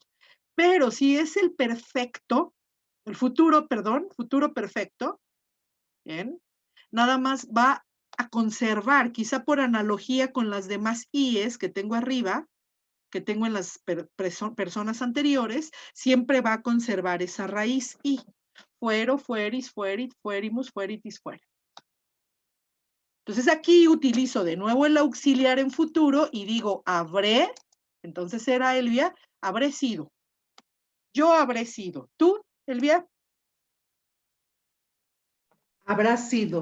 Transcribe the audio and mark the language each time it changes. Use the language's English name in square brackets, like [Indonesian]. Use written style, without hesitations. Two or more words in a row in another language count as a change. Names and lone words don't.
[Spanish] Pero si es el perfecto, el futuro, perdón, futuro perfecto, bien, nada más va a conservar, quizá por analogía con las demás IES que tengo arriba, que tengo en las personas anteriores, siempre va a conservar esa raíz I. [Latin] Fuero, fueris, fuerit, fuerimus, fueritis, fuera. [Spanish] Entonces aquí utilizo de nuevo el auxiliar en futuro y digo habré, entonces era Elvia, habré sido. Yo habré sido. ¿Tú, Elvia? Habrá sido.